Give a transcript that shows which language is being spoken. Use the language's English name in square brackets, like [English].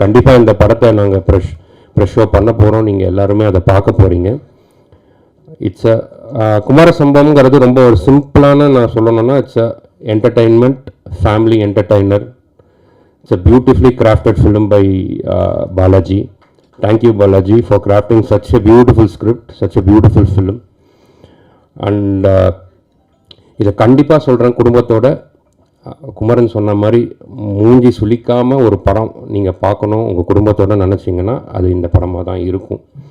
[Tamil] கண்டிப்பாக இந்த படத்தை நாங்கள் ப்ரெஷ் ஷோ பண்ண போகிறோம். நீங்கள் எல்லாருமே அதை பார்க்க போகிறீங்க. இட்ஸ் குமார சம்பவம்ங்கிறது ரொம்ப ஒரு சிம்பிளான, நான் சொல்லணும்னா [English] It's entertainment, family entertainer. It's beautifully crafted film by Balaji. Thank you Balaji for crafting such a beautiful script, such a beautiful film. [Tamil] And இதை கண்டிப்பாக சொல்கிறேன், குடும்பத்தோட குமரன் சொன்ன மாதிரி மூஞ்சி சுளிக்காமல் ஒரு படம் நீங்கள் பார்க்கணும் உங்கள் குடும்பத்தோடு நினச்சிங்கன்னா அது இந்த படமாக தான் இருக்கும்.